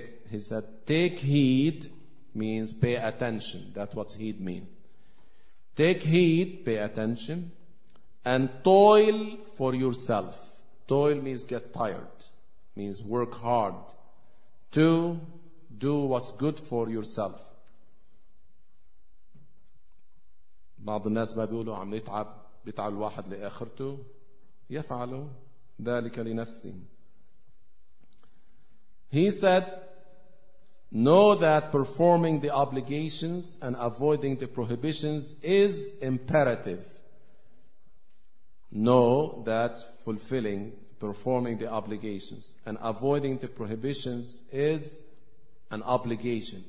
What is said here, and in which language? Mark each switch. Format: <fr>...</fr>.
<en>He said, take heed means pay attention. That's what heed means. Take heed, pay attention, and toil for yourself. Toil means get tired, means work hard to do what's good for yourself.</en> <ar>بعض الناس ما بيقولوا عم يتعب، بيتعب الواحد لآخرته، يفعل ذلك لنفسه.</ar> <en>He said, know that performing the obligations and avoiding the prohibitions is imperative. Know that fulfilling, performing the obligations and avoiding the prohibitions is an obligation.</en>